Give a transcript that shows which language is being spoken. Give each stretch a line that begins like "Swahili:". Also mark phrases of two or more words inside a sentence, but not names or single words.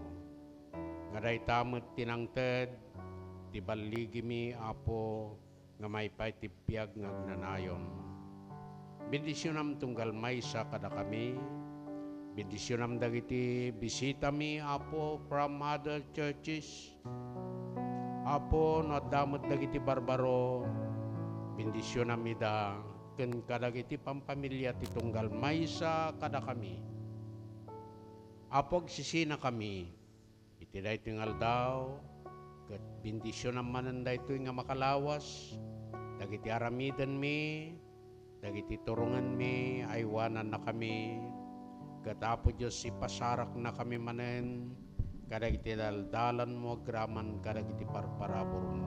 Iloko: Ngaday tamot tinangted, ti baligi mi, Apo, nga may pay ti piyag nga agnanayon. Bendisyonam tunggal may sa kada kami. Bendisyonam dagiti bisita mi, Apo,
English: from other churches.
Iloko: Apo, no damot dagiti barbaro. Bendisyonam ida ken kadagiti pampamilya ti tunggal maysa kada kami. Apog sisina kami iti daytoy nga aldaw ket bendisyon naman daytoy nga makalawas dagiti aramiden mi dagiti turungan mi aywanan na kami ket Apo Dios ipasarak na kami manen kadagiti daldalan mo agraman kadagiti parparabor mo.